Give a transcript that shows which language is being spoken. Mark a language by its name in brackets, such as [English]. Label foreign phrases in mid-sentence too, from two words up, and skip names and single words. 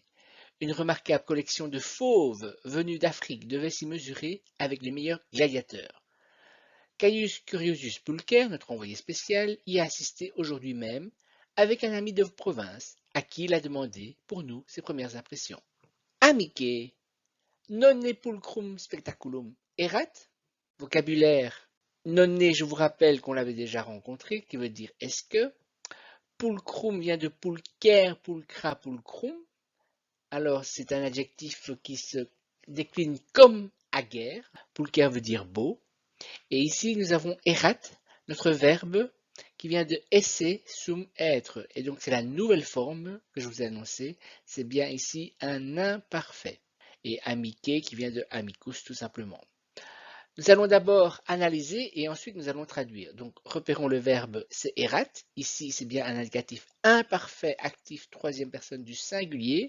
[French] Une remarquable collection de fauves venus d'Afrique devait s'y mesurer avec les meilleurs gladiateurs. Caius Curiosus Pulcher, notre envoyé spécial, y a assisté aujourd'hui même avec un ami de province à qui il a demandé, pour nous, ses premières impressions. [Latin] Amique, nonne pulcrum spectaculum erat. [French] Vocabulaire. Nonne, je vous rappelle qu'on l'avait déjà rencontré, qui veut dire est-ce que. Pulcrum vient de [Latin] pulcher, pulcra, pulcrum. [French] Alors, c'est un adjectif qui se décline comme aguerre. Pulcher veut dire beau. Et ici, nous avons erat, notre verbe, qui vient de [Latin] esse sum [French] être. Et donc, c'est la nouvelle forme que je vous ai annoncée. C'est bien ici un imparfait. Et amique qui vient de amicus tout simplement. Nous allons d'abord analyser et ensuite nous allons traduire. Donc repérons le verbe c'est erat. Ici c'est bien un indicatif imparfait actif troisième personne du singulier.